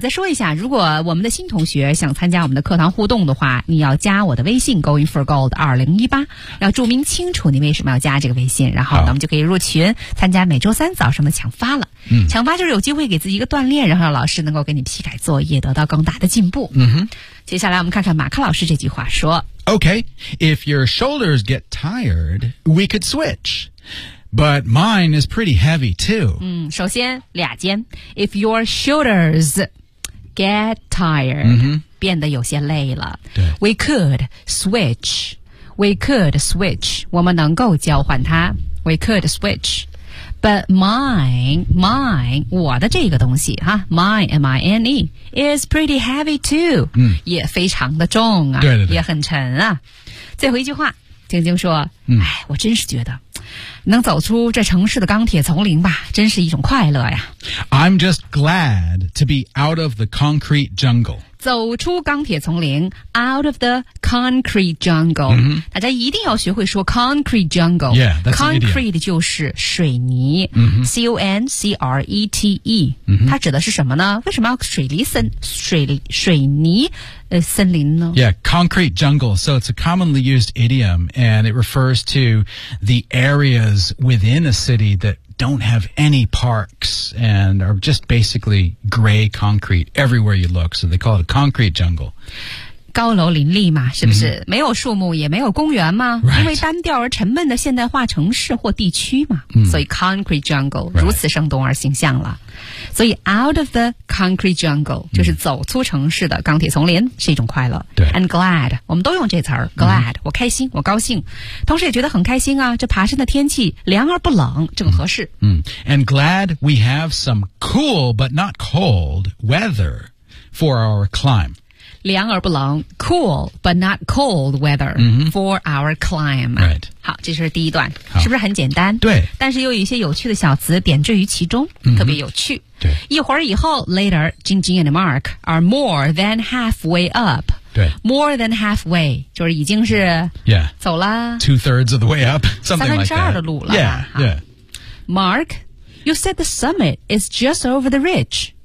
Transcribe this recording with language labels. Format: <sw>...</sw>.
<zh>再说一下，如果我们的新同学想参加我们的课堂互动的话，你要加我的微信 going for gold 2018，要注明清楚你为什么要加这个微信，然后我们就可以入群参加每周三早上的抢发了。抢发就是有机会给自己一个锻炼，然后让老师能够给你批改作业，得到更大的进步。接下来我们看看马克老师这句话说</zh> <en>Okay, if your shoulders get tired, we could switch. But mine is pretty heavy too.</en> <zh>首先俩尖</zh> <en>If your shoulders get tired,</en> <zh>变得有些累了</zh> <en>We could switch. We could switch.</en> <zh>我们能够交换它</zh> <en>We could switch. But mine,</en> <zh>我的这个东西哈</zh> <en>，mine, M-I-N-E, is pretty heavy too.</en> <zh>也非常的重啊，对对对，也很沉啊。最后一句话，晶晶说：“我真是觉得，能走出这城市的钢铁丛林吧，真是一种快乐呀。”</zh> <en>I'm just glad to be out of the concrete jungle.</en> <zh>走出钢铁丛林 ，</zh> <en>out of the concrete jungle.、</en> <zh>大家一定要学会说 concrete jungle.</zh> <en>Yeah, that's</en> <zh>concrete 就是水泥。concrete.、它指的是什么呢？为什么要水泥？森林呢</zh> <en>？Yeah, concrete jungle. So it's a commonly used idiom, and it refers to the areas within a city that don't have any parks and are just basically gray concrete everywhere you look. So they call it a concrete jungle.</en> <zh>高楼林立嘛，是不是？没有树木，也没有公园吗？</zh> <en>Right.</en> <zh>因为单调而沉闷的现代化城市或地区嘛。所以 concrete jungle、如此生动而形象了。所以</zh> <en>out of the concrete jungle</en> <zh>就是走出城市的钢铁丛林是一种快乐。对，and glad 我们都用这词儿 ，glad 我开心，我高兴，同时也觉得很开心啊。这爬山的天气凉而不冷，正合适。</zh> <en>And glad we have some cool but not cold weather for our climb.</en> <zh>凉而不冷</zh> <en>cool but not cold weather、for our climb、 right.</en> <zh>好，这是第一段，是不是很简单？对，但是又有一些有趣的小词点缀于其中、特别有趣。对，一会儿以后</zh> <en>later Jing Jing and Mark are more than halfway up。</en> <zh>对，</zh> <en>more than halfway</en> <zh>就是已经是 走了</zh> <en>two thirds of the way up something like that</en> <zh>三分之二的路了。</zh> <en>Mark, you said the summit is just over the ridge.</en>